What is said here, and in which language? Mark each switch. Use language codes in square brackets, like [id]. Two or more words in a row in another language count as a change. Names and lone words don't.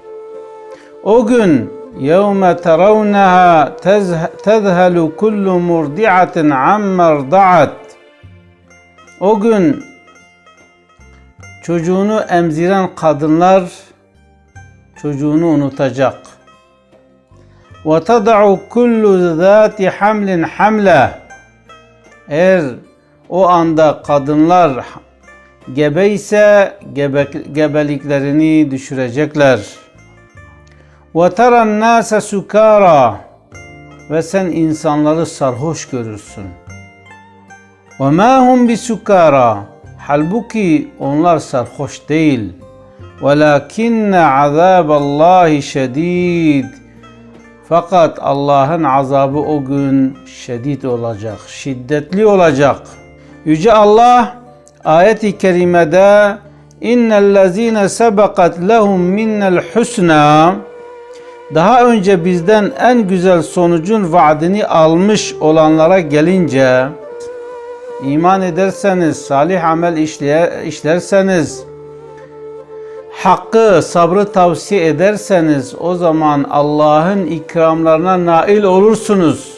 [tr] O gün [ar] يَوْمَ تَرَوْنَهَا تَذْهَلُ كُلُّ مُرْضِعَةٍ عَمَّا أَرْضَعَتْ. [tr] O gün çocuğunu emziren kadınlar çocuğunu unutacak. [ar] وَتَضَعُ كُلُّ ذَاتِ حَمْلٍ حَمْلَهِ. [tr] Eğer o anda kadınlar gebe ise gebeliklerini düşürecekler. [ar] وَتَرَى النَّاسَ سُكَارًا. [tr] Ve sen insanları sarhoş görürsün. [ar] وَمَا هُمْ بِسُكَارًا. [tr] Halbuki onlar sarhoş değil. [ar] وَلَكِنَّ عَذَابَ اللّٰهِ شَد۪يدٌ. [tr] Fakat Allah'ın azabı o gün şiddet olacak, şiddetli olacak. Yüce Allah ayet-i kerimede [ar] إِنَّ الَّذِينَ سَبَقَتْ لَهُمْ مِنَّا الْحُسْنَى, [tr] daha önce bizden en güzel sonucun vaadini almış olanlara gelince, iman ederseniz, salih amel işlerseniz, hakkı, sabrı tavsiye ederseniz o zaman Allah'ın ikramlarına nail olursunuz.